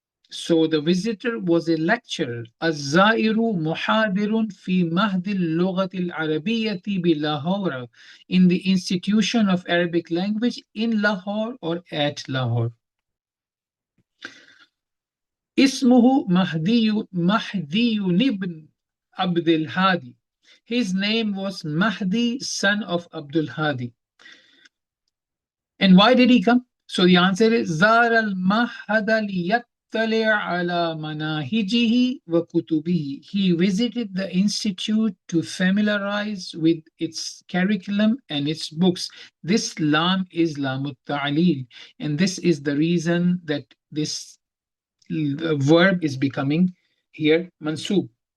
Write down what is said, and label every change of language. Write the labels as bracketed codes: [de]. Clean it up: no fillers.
[en] So the visitor was a lecturer. [ar] الزائر محاضر في مهد اللغة العربية بلاهور, [en] in the Institution of Arabic Language in Lahore or at Lahore. [ar] اسمه مهدي ibn Abdul Hadi. [en] His name was Mahdi, son of Abdul Hadi. And why did he come? So the answer is [ar] زار المعهد ليطلع على مناهجه وكتبه. [en] He visited the institute to familiarize with its curriculum and its books. This lam is lam ta'lil, and this is the reason that this verb is becoming here mansub.